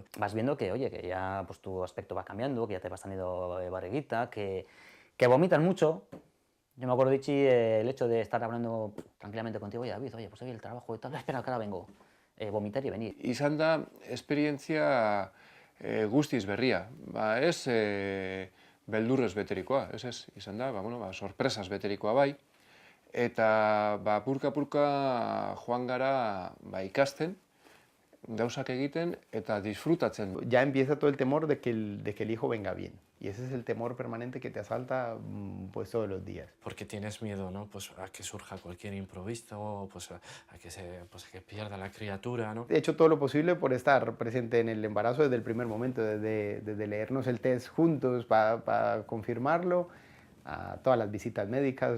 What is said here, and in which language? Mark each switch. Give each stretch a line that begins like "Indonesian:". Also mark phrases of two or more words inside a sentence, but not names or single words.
Spanish: Vas viendo que, oye, que ya pues, tu aspecto va cambiando, que ya te vas teniendo barriguita, que vomitas mucho. Yo me acuerdo, Dichi, el hecho de estar hablando tranquilamente contigo, oye, David, oye, pues hoy el trabajo y tal, espera, que ahora vengo, vomitar y venir.
Basque: Izan da, esperientzia guztiz berria. Ez beldurrez beterikoa, ez, izan da, sorpresas beterikoa bai. Eta purka-purka joan gara ikasten, gauzak egiten eta disfrutatzen.
Spanish: Ya empieza todo el temor de que el hijo venga bien. Y ese es el temor permanente que te asalta pues todos los días. Porque tienes miedo, ¿no? Pues a que surja cualquier imprevisto, pues a que pierda la criatura, ¿no? He hecho todo lo posible por estar presente en el embarazo desde el primer momento, desde leernos el test juntos para confirmarlo, a todas las visitas médicas.